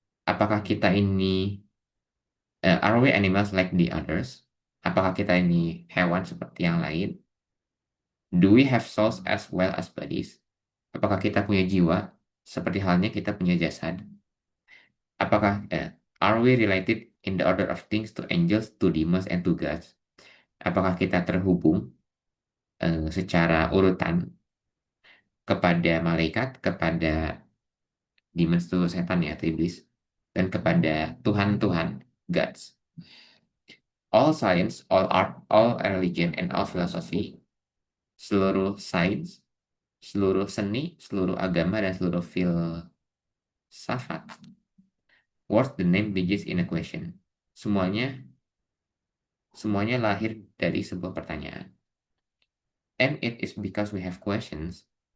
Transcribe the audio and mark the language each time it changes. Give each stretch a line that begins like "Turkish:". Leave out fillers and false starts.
Indonesian: Apakah kita ini
English: are we animals like the others?
Indonesian: Apakah kita ini hewan seperti yang lain?
English: Do we have souls as well as bodies?
Indonesian: Apakah kita punya jiwa seperti halnya kita punya jasad? Apakah
English: are we related in the order of things to angels, to demons, and to gods?
Indonesian: Apakah kita terhubung secara urutan kepada malaikat, kepada demons itu setan ya, atau iblis, dan kepada Tuhan-Tuhan, gods.
English: All science, all art, all religion, and all philosophy,
Indonesian: seluruh sains, seluruh seni, seluruh agama, dan seluruh filsafat,
English: worth the name begins in a question.
Indonesian: Semuanya lahir dari sebuah pertanyaan.
English: And it is because we have questions.